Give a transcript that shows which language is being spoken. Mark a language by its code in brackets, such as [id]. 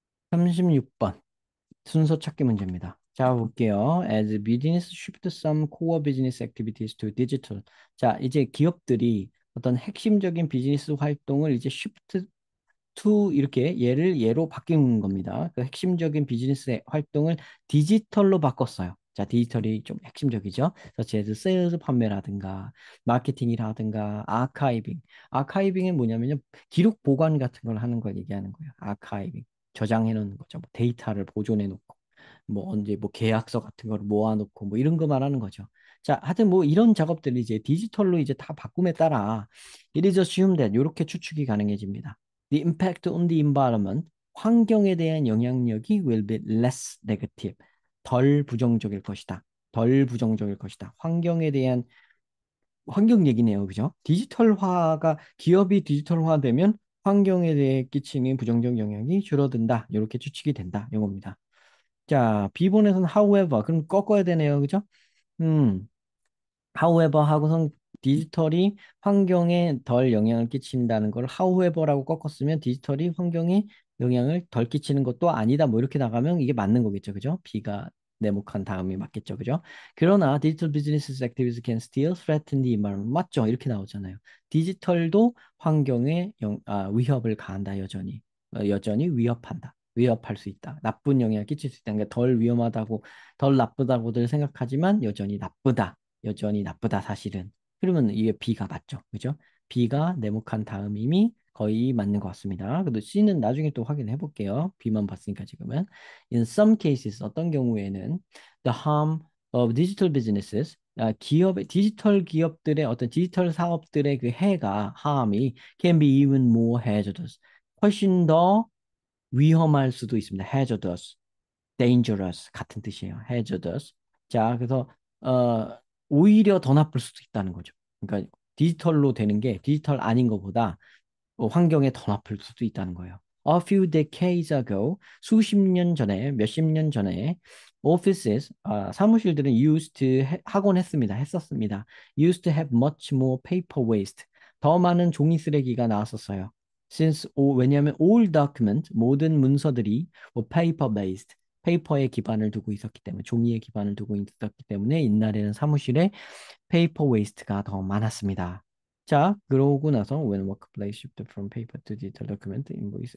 [ko] 36번 순서 찾기 문제입니다. 자, 볼게요. [en] As business shift some core business activities to digital. [ko] 자, 이제 기업들이 어떤 핵심적인 비즈니스 활동을 이제 shift to 이렇게 예로 바뀐 겁니다. 그 핵심적인 비즈니스 활동을 디지털로 바꿨어요. 자, 디지털이 좀 핵심적이죠. 그래서 제도 세일즈 판매라든가 마케팅이라든가 아카이빙. 아카이빙은 뭐냐면요. 기록 보관 같은 걸 하는 걸 얘기하는 거예요. 아카이빙. 저장해 놓는 거죠. 뭐 데이터를 보존해 놓고 뭐 언제 뭐 계약서 같은 걸 모아 놓고 뭐 이런 거 말하는 거죠. 자, 하여튼 뭐 이런 작업들이 이제 디지털로 이제 다 바꿈에 따라 [en] it is assumed that [ko] 이렇게 추측이 가능해집니다. [en] The impact on the environment, [ko] 환경에 대한 영향력이 [en] will be less negative, [ko] 덜 부정적일 것이다. 덜 부정적일 것이다. 환경에 대한 환경 얘기네요. 그죠? 디지털화가 기업이 디지털화되면 환경에 대해 끼치는 부정적 영향이 줄어든다. 이렇게 추측이 된다. 이겁니다. 자, B번에서는 however, 그럼 꺾어야 되네요. 그죠? 음, however 하고선 디지털이 환경에 덜 영향을 끼친다는 걸 however라고 꺾었으면 디지털이 환경에 영향을 덜 끼치는 것도 아니다. 뭐 이렇게 나가면 이게 맞는 거겠죠. 그죠? B가 네모칸 다음이 맞겠죠. 그죠? 그러나 [en] digital business activities can still threaten the environment. [ko] 맞죠? 이렇게 나오잖아요. 디지털도 환경에 위협을 가한다. 여전히. 여전히 위협한다. 위협할 수 있다. 나쁜 영향을 끼칠 수 있다. 그러니까 덜 위험하다고, 덜 나쁘다고들 생각하지만 여전히 나쁘다. 여전히 나쁘다 사실은. 그러면 이게 B가 맞죠. 그죠? B가 네모칸 다음임이 거의 맞는 것 같습니다. 그래도 C는 나중에 또 확인해 볼게요. B만 봤으니까 지금은. [en] In some cases [ko] 어떤 경우에는 [en] the harm of digital businesses [ko] 디지털 기업들의 어떤 디지털 사업들의 그 해가 [en] harm이 can be even more hazardous. [ko] 훨씬 더 위험할 수도 있습니다. hazardous. dangerous 같은 뜻이에요. [en] hazardous. [ko] 자, 그래서 어, 오히려 더 나쁠 수도 있다는 거죠. 그러니까 디지털로 되는 게 디지털 아닌 것보다 환경에 더 나쁠 수도 있다는 거예요. [en] A few decades ago, [ko] 수십 년 전에, 몇십 년 전에 offices, 사무실들은 하곤 했습니다. 했었습니다. [en] Used to have much more paper waste. [ko] 더 많은 종이 쓰레기가 나왔었어요. 왜냐하면 [en] all document, [ko] 모든 문서들이 [en] paper based, [ko] 페이퍼에 기반을 두고 있었기 때문에, 종이에 기반을 두고 있었기 때문에 옛날에는 사무실에 페이퍼 웨이스트가 더 많았습니다. 자, 그러고 나서 [en] when workplace shifted from paper to digital document invoice.